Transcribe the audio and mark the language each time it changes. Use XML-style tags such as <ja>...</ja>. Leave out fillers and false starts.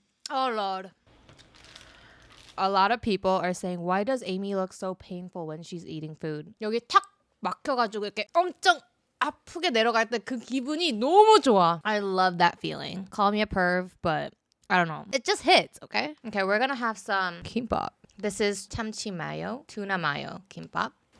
<en>Oh Lord. A lot of people are saying, why does Amy look so painful when she's eating food?</en> <ko>여기 탁 막혀가지고 이렇게 엄청 아프게 내려갈 때 그 기분이 너무 좋아.</ko> <en>I love that feeling. Call me a perv, but I don't know. It just hits, okay? Okay, we're gonna have some kimbap. This is 참치 mayo, tuna mayo kimbap.</en>